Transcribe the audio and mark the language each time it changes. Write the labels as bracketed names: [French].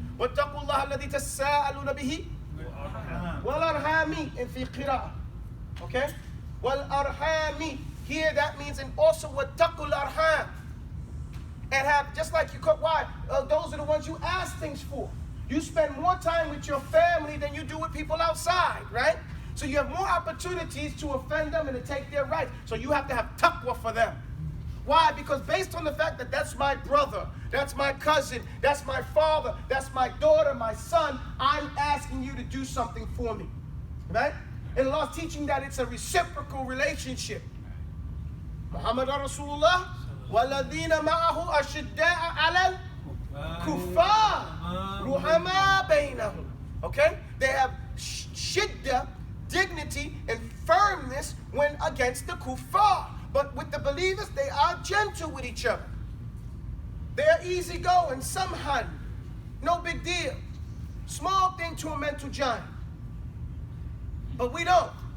[Arabic] واتقوا الله الذي تساءلون به والأرحام in fi qira'ah. Okay? والأرحام. [English] Here that means, and also [Arabic] واتقوا الأرحام. [English] And have, just like you cook, why? Those are the ones you ask things for. You spend more time with your family than you do with people outside, right? So you have more opportunities to offend them and to take their rights. So you have to have taqwa for them. Why? Because based on the fact that that's my brother, that's my cousin, that's my father, that's my daughter, my son, I'm asking you to do something for me. Right? And Allah's teaching that it's a reciprocal relationship. [Arabic] Muhammad Rasulullah وَالَّذِينَ مَعَهُ أَشِدَّاءَ عَلَى الْكُفَّارِ رُحَمَا بَيْنَهُم. [English] Okay? They have shiddah, dignity, and firmness when against the kuffar. But with the believers, they are gentle with each other. They're easygoing, samhan, no big deal. Small thing to a mental giant. But we don't.